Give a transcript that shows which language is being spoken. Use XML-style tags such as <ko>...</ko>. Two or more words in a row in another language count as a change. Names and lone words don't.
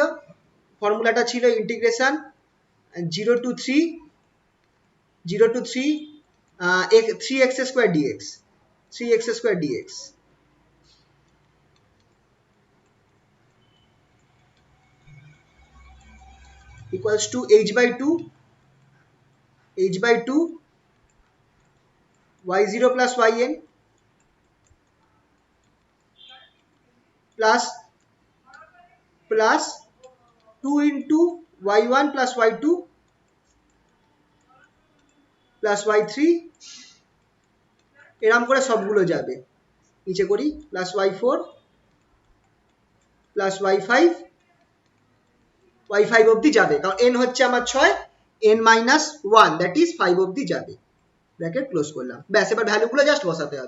<bn>ফর্মুলাটা ছিল ইন্টিগ্রেশন</bn> <en>0 to 3 3x square dx 3x square dx equals to h/2 y0 plus yn plus 2 into y1 plus y2 plus y3,</en> <bn>এরম করে সবগুলো যাবে, নিচে করি, প্লাস y4 প্লাস y5 অবধি যাবে, কারণ n হচ্ছে আমার 6, n-1</bn> <en>that is</en> <bn>5 অবধি যাবে।</bn> <en>bracket close</en> <bn>করলাম, ব্যাস। এবার ভ্যালুগুলো জাস্ট বসাতে হবে।</bn>